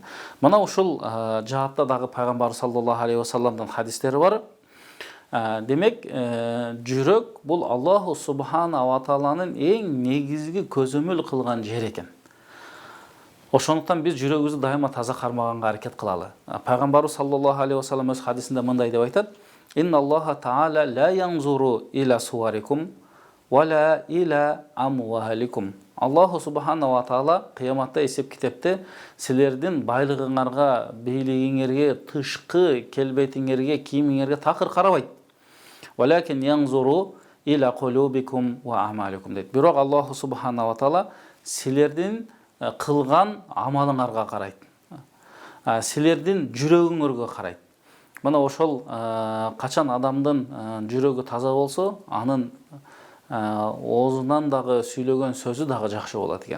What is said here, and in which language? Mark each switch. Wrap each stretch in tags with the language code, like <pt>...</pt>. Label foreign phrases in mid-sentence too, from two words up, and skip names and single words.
<ky>Мына ушул жаатта дагы пайгамбар</ky> <ar>صلى الله عليه وسلم</ar> <ky>хадистери бар. Демек, жүрөк бул</ky> <ar>الله سبحانه وتعالى</ar> <ky>эң негизги көзөмөл кылган жери экен. Ошондуктан биз жүрөгүбүздү дайыма таза кармаганга аракет кылалы. Пайгамбарыбыз</ky> <ar>صلى الله عليه وسلم</ar> <ky>өз хадисинде мындай деп айтат:</ky> <ar>إن الله تعالى لا ينظر إلى صوركم ولا إلى أموالكم. الله سبحانه وتعالى</ar> <ky>кыяматта эсеп китепте силердин байлыгыңарга, бийлигиңерге, тышкы келбетиңерге, кийимиңерге такыр карабайт.</ky> <ar>ولكن ينظر إلى قلوبكم وأعمالكم дейт.</ar> <ky>Бирок</ky> <ar>الله سبحانه وتعالى</ar> <ky>силердин кылган амалыңарга карайт. Силердин жүрөгүңөргө карайт. Мына ошол качан адамдын жүрөгү таза болсо, анын оозунан дагы сүйлөгөн сөзү дагы жакшы болот экен.</ky>